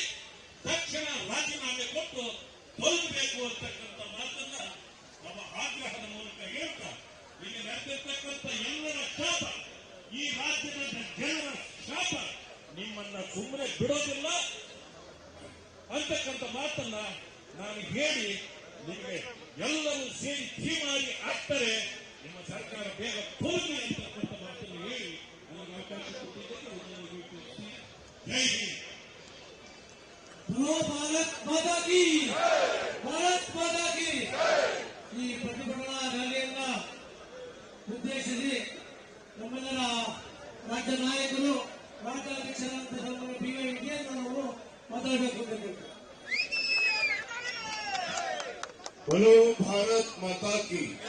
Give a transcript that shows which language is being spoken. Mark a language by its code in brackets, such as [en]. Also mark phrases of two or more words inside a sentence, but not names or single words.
[kn] ತಕ್ಷಣ ರಾಜೀನಾಮೆ ಕೊಟ್ಟು ತೊಲಗಬೇಕು ಅಂತಕ್ಕಂಥ ಮಾತನ್ನ ನಮ್ಮ ಆಗ್ರಹದ ಮೂಲಕ ಹೇಳ್ತಾ, ಇಲ್ಲಿ ನಡೆದಿರ್ತಕ್ಕಂಥ ಎಲ್ಲರ ಶಾಪ, ಈ ರಾಜ್ಯದ ಜನರ ಶಾಪ ನಿಮ್ಮನ್ನ ಸುಮ್ಮನೆ ಬಿಡೋದಿಲ್ಲ ಅಂತಕ್ಕಂಥ ಮಾತನ್ನ ನಾನು ಹೇಳಿ, ನಿಮಗೆ ಎಲ್ಲರೂ ಸೇರಿ ಧೀಮಾಗಿ ಆಗ್ತಾರೆ, ನಿಮ್ಮ ಸರ್ಕಾರ ಬೇಗ ತೊಲಗಲಿ ಅಂತಕ್ಕಂಥ ಮಾತನ್ನು ಹೇಳಿ ನನಗೆ ಅವಕಾಶ ಕೊಟ್ಟಿದ್ದೇನೆ. ಜೈ ಹಿಂದ್. [hi] बोलो भारत माता की, भारत माता की. [kn] ಈ ಪ್ರತಿಭಟನಾ ರ್ಯಾಲಿಯನ್ನ ಉದ್ದೇಶಿಸಿ ನಮ್ಮೆಲ್ಲರ ರಾಜ್ಯ ನಾಯಕರು, ರಾಜ್ಯಾಧ್ಯಕ್ಷರಾದಂಥ ಸನ್ಮಾನ್ಯ ಬಿ.ವೈ. ವಿಜಯೇಂದ್ರ ಅವರು ಮಾತಾಡಬೇಕು ಅಂತ ಕೇಳ್ತಾರೆ. [hi] बोलो भारत माता की.